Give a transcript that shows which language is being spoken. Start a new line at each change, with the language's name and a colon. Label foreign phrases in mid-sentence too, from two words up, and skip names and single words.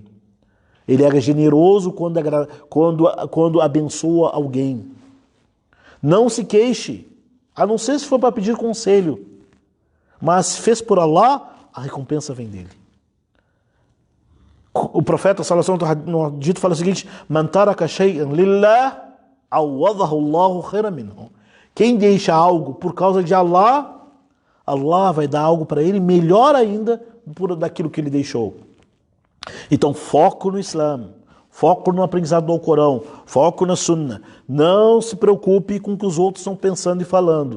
Portuguese: Ele é generoso quando abençoa alguém. Não se queixe, a não ser se for para pedir conselho. Mas se fez por Allah, a recompensa vem dele. O profeta
Arabic: صلى الله عليه وسلم
Portuguese: no dito fala o seguinte:
Arabic: من ترك شيئا لله عوضه الله خيرا منه.
Portuguese: Quem deixa algo por causa de Allah, Allah vai dar algo para ele melhor ainda daquilo que ele deixou. Então, foco no Islã, foco no aprendizado do Alcorão, foco na Sunna. Não se preocupe com o que os outros estão pensando e falando.